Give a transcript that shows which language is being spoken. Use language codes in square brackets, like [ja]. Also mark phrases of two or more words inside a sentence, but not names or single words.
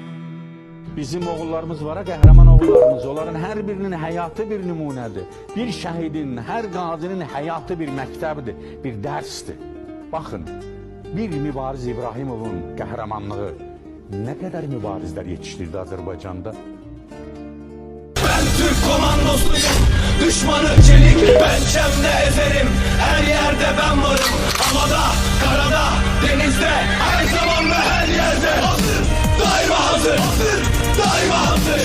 [az] Bizim oğullarımız var, qəhrəman oğullarımız. Onların hər birinin həyatı bir nümunədir. Bir şəhidin, hər qazinin həyatı bir məktəbdir, bir dərsdir. Baxın, bir Mübariz İbrahimovun qəhrəmanlığı nə qədər mübarizlər yetişdirdi Azərbaycanda. [tr] Ben Türk komandosuyum. Düşmanı çelik pençemle ezerim. Her yerde ben varım. Havada, karada, denizde, her zaman ve her yerde. Hazır, daima hazır. Hazır, daima hazır.